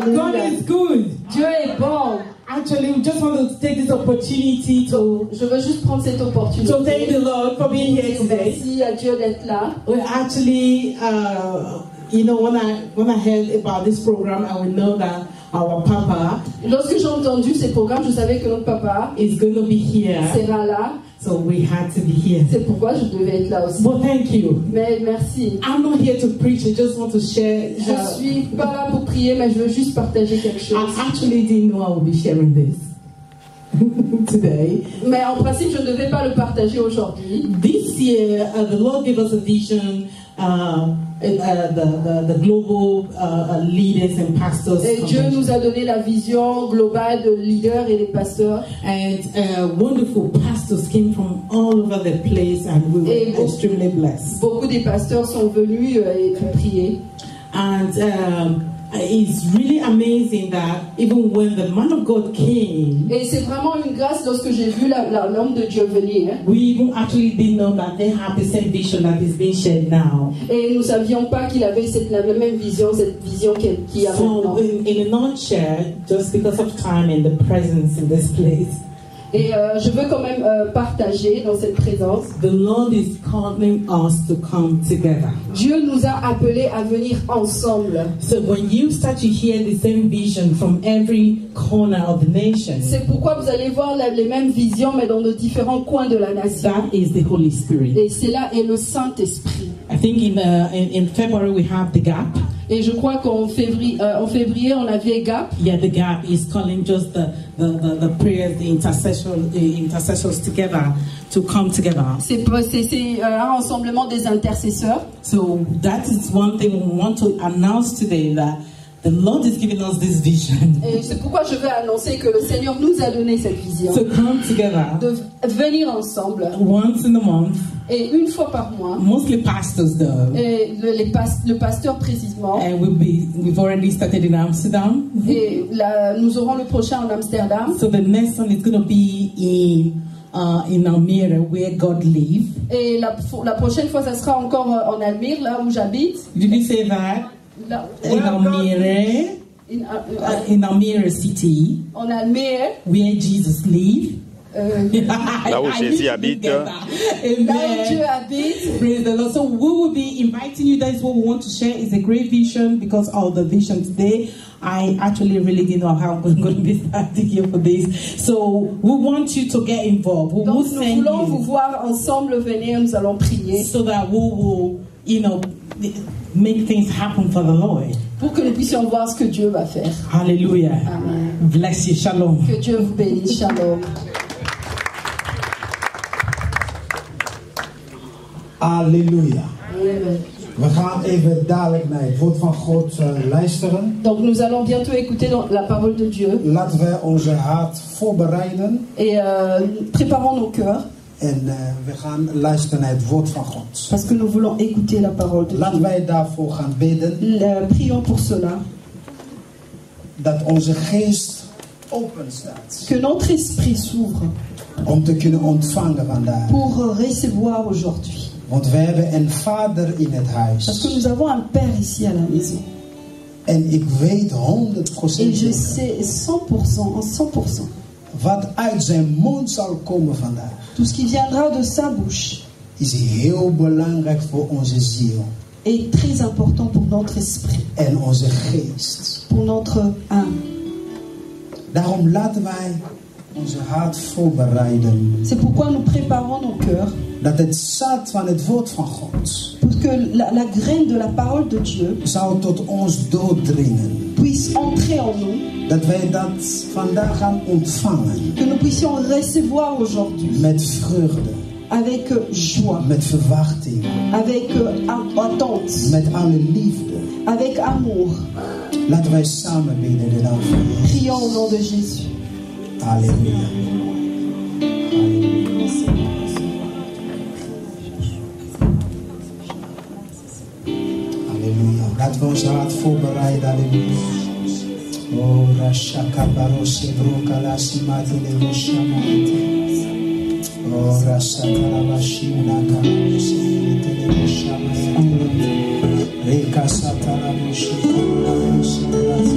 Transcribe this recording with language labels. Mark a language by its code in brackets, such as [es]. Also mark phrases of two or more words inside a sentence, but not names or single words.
[fr] Alléluia. [en] is good. [fr] Dieu est bon. [en] Actually, we just want to take this opportunity to [fr] Je veux juste prendre cette opportunité. [en] thank the Lord for being here today. [fr] Merci à Dieu d'être là. [en] Well, actually, you know, when I heard about this program, I would know that our Papa [fr] Lorsque j'ai entendu ces programmes, je savais que notre papa [en] is going to be here, [fr] sera là. [en] so we had to be here. [fr] C'est pourquoi je devais être là aussi. [en] Well, thank you. [fr] Mais merci. [en] I'm not here to preach. I just want to share. [fr] Je suis pas là pour prier, mais je veux juste partager quelque chose. [en] I actually didn't know I would be sharing this today. [fr] Mais en principe, je ne devais pas le partager aujourd'hui. [en] This year, the Lord gave us a vision. The global leaders and pastors. [fr] Et Dieu nous a donné la vision globale de leaders et des pasteurs. [en] And wonderful pastors came from all over the place, and we were extremely blessed. [fr] Beaucoup des pasteurs sont venus et ont prié. [en] And it's really amazing that even when the man of God came, [fr] Et c'est vraiment une grâce lorsque j'ai vu l'homme de Dieu venir. [en] we even actually didn't know that they have the same vision that is being shared now. [fr] Et nous ne savions pas qu'il avait la même vision, cette vision qu'il a maintenant. [en] So, in a nutshell, just because of time and the presence in this place, [fr] Et je veux quand même partager dans cette présence. [en] the Lord is calling us to come together. [fr] Dieu nous a appelés à venir ensemble. [en] So when you start to hear the same vision from every corner of the nation, [fr] C'est pourquoi vous allez voir les mêmes visions, mais dans de différents coins de la nation. [en] that is the Holy Spirit. [fr] Et c'est là est le Saint-Esprit. [en] I think in February we have the gap. [fr] Et je crois qu'en février, on avait GAP. [en] Yeah, the gap is calling just the prayers, the intercessors together to come together. [fr] C'est un rassemblement des intercesseurs. [en] So that is one thing we want to announce today, that the Lord is giving us this vision. [fr] Et c'est pourquoi je vais annoncer que le Seigneur nous a donné cette vision. [en] To come together [fr] De venir ensemble. [en] once in a month, [fr] Et une fois par mois. [en] mostly pastors though. [fr] Et le pasteur précisément. [en] And we've already started in Amsterdam. [fr] Et nous aurons le prochain en Amsterdam. [en] So the next one is going to be in Almere, where God lives. [fr] Et la prochaine fois, ça sera encore en Almere, là où j'habite. [en] Did you say that? [fr] Là, [en] In Almere, in Almere city, [fr] en Almere. [en] where Jesus lives. [fr] Là où Jésus habite. Là où Dieu habite. [en] Praise the Lord. So we will be inviting you. That's what we want to share. It's a great vision because of the vision today. I actually really didn't know how I'm going to be starting here for this. So we want you to get involved. We will [fr] Donc nous [en] send [fr] voulons vous [en] you [fr] voir ensemble venir, nous allons prier [en] so that we will, make things happen for the Lord. [fr] pour que nous puissions voir ce que Dieu va faire. [en] Hallelujah. Amen. Bless you. Shalom. [fr] Que Dieu vous bénisse. Shalom. [nl] Halleluja. Amen. We gaan even dadelijk naar het woord van God luisteren. [fr] Donc nous allons bientôt écouter la parole de Dieu. [nl] Laten we onze hart voorbereiden. [fr] Et préparons nos cœurs. [nl] En we gaan luisteren naar het woord van God. [fr] Parce que nous voulons écouter la parole de [nl] Laten [fr] Dieu. [nl] wij daarvoor gaan bidden. [fr] Prions pour cela. [nl] dat onze geest open staat. [fr] Que notre esprit s'ouvre [nl] Om te kunnen ontvangen vandaag. [fr] pour recevoir aujourd'hui. [nl] Want we hebben een vader in het [fr] Parce que [nl] huis. [fr] nous avons un Père ici à la maison. [nl] En ik weet 100% [fr] Et je [nl] zeker [fr] sais 100%, en 100%, [nl] wat uit zijn mond zal komen vandaag. [fr] tout ce qui viendra de sa bouche [nl] Is heel belangrijk voor onze ziel [fr] est très important pour notre esprit, [nl] en onze geest. [fr] pour notre âme. [nl] Daarom laten wij onze hart voorbereiden. [fr] C'est pourquoi nous préparons nos cœurs [nl] Dat het zaad van het woord van God [fr] pour que la graine de la parole de Dieu [nl] zou tot ons doordringen. [fr] puisse entrer en nous, [nl] Dat wij dat vandaag gaan ontvangen. [fr] que nous puissions recevoir aujourd'hui [nl] Met vreugde, [fr] avec joie, [nl] met verwachting, [fr] avec attente, [nl] met alle liefde. [fr] avec amour. [nl] Laten wij samen bidden de naam van Jezus. [fr] Prions au nom de Jésus. [nl] Halleluja. Halleluja. Laten we ons hart voorbereiden. Halleluja. Oh, Rashaka Barose Brokala Simati Levo Shamate. Oh, Rasakala Bashina Kalabose Levo Shamate. Reka Satala Boshika Kalabose Levo.